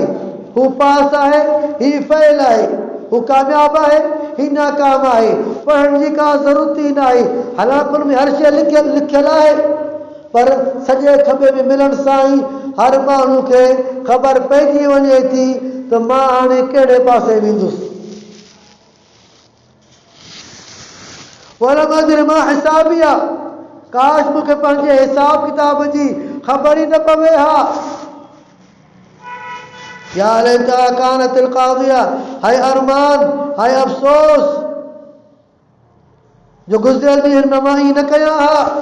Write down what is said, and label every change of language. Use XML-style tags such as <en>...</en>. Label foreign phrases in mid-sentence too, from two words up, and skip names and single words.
<sd>हू पास आहे, ही फ़ेल आहे, हू कामयाब आहे, ही नाकाम आहे, पढ़ण जी का ज़रूरत ई न आहे। हालांकि उन में हर शइ लिखियल आहे, पर सॼे खॿे में मिलण सां ई हर माण्हू खे ख़बर पइजी वञे थी त मां हाणे कहिड़े पासे वेंदुसि।</sd> <ar>ولم أدر ما حسابيه,</ar> <sd>काश मूंखे पंहिंजे हिसाब किताब जी ख़बर ई न पवे हा।</sd> <ar>يا ليتها كانت القاضية,</ar> <sd>हाय अरमान, हाय अफ़सोस जो गुज़िरियल ॾींहंनि में मां ई न कया हा।</sd>